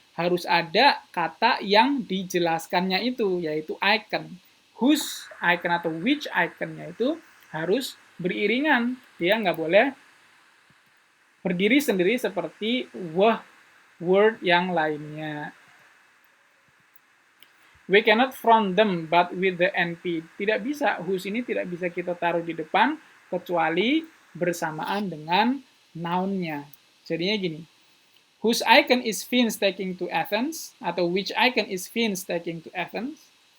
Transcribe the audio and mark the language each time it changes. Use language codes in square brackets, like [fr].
[id] Harus ada kata yang dijelaskannya itu, yaitu icon. Whose icon atau which iconnya itu harus beriringan. Dia nggak boleh berdiri sendiri seperti word yang lainnya. [en] We cannot front them but with the NP. [id] Tidak bisa, whose ini tidak bisa kita taruh di depan, kecuali bersamaan dengan noun-nya. Jadinya gini. [en] Whose icon is Vince taking to Athens? Atau which icon is Vince taking to Athens?